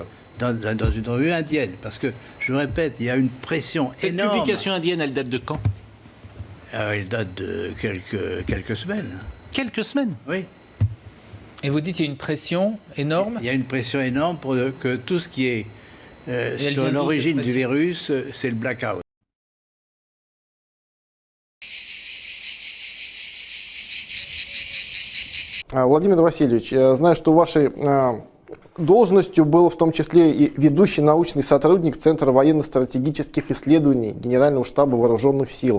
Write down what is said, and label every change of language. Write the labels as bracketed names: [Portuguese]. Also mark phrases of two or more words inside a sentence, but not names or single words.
[French] Dans une revue indienne. Parce que, je répète, il y a une pression énorme. Cette publication indienne, elle date de quand? Elle date de quelques semaines. Quelques semaines? Oui. Et vous dites qu'il y a une pression énorme? Il y a une pression énorme pour que tout ce qui est sur l'origine du virus, c'est le blackout. [Russian] Владимир Васильевич, я знаю, что вашей должностью был в том числе и ведущий научный сотрудник Центра военно-стратегических исследований Генерального штаба Вооруженных сил.